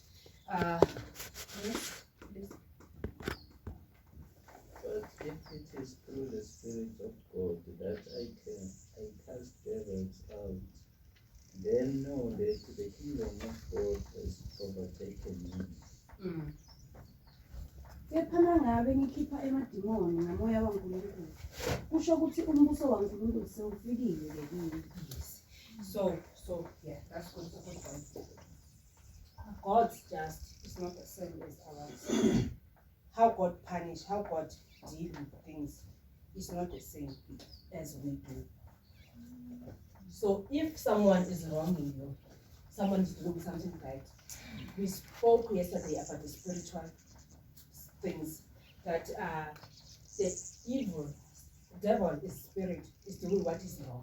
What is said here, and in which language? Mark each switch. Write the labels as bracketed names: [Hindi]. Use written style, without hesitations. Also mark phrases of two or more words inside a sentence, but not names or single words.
[English] Yes, please. But if it is through the Spirit of God that I cast devils out, then know that the kingdom of God has overtaken me. [Swati] Kephana ngabe ngikhipha emadimoni ngamoya waNkulunkulu. Kusho ukuthi umbuso waNkulunkulu sewufikile kimi. [English] So yeah, that's good. God's just is not the same as ours. How God punish, how God deal with things is not the same as we do. So if someone is wronging you, someone is doing something right, we spoke yesterday about the spiritual things that the evil devil is spirit is doing what is wrong.